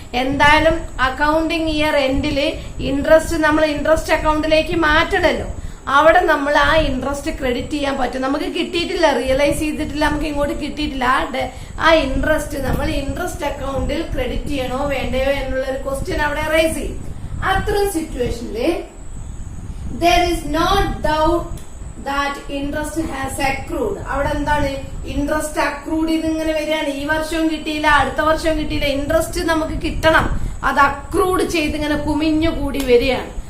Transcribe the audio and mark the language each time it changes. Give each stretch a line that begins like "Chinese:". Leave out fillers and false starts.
Malayalam: എന്തായാലും accounting year എൻഡില് interest നമ്മൾ interest അക്കൗണ്ടിലേക്ക് മാറ്റണല്ലോ. അവിടെ നമ്മൾ ആ ഇൻട്രസ്റ്റ് ക്രെഡിറ്റ് ചെയ്യാൻ പറ്റും. നമുക്ക് കിട്ടിയിട്ടില്ല, റിയലൈസ് ചെയ്തിട്ടില്ല, നമുക്ക് ഇങ്ങോട്ട് കിട്ടിയിട്ടില്ല. ആ ഇൻട്രസ്റ്റ് നമ്മൾ ഇൻട്രസ്റ്റ് അക്കൗണ്ടിൽ ക്രെഡിറ്റ് ചെയ്യണോ വേണ്ടയോ എന്നുള്ള ഒരു ക്വസ്റ്റ്യൻ അവിടെ റൈസ് ചെയ്യും. അത്തരം സിറ്റുവേഷനില്
English: there is no doubt that interest has accrued.
Malayalam: അവിടെ എന്താണ്? ഇൻട്രസ്റ്റ് അക്രൂഡ് ഇതിങ്ങനെ വരികയാണ്. ഈ വർഷവും കിട്ടിയില്ല, അടുത്ത വർഷവും കിട്ടിയില്ല. ഇൻട്രസ്റ്റ് നമുക്ക് കിട്ടണം, അത് അക്രൂഡ് ചെയ്ത് ഇങ്ങനെ കുമിഞ്ഞു കൂടി വരികയാണ്.